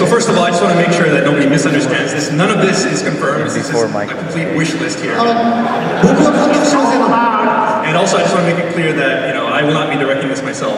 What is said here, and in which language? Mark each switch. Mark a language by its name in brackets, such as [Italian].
[English] So first of all, I just want to make sure that nobody misunderstands this. None of this is confirmed. This is a complete wish list here. [Japanese] 僕は監督しませんので。 [English] And also, I just want to make it clear that I will not be directing this myself.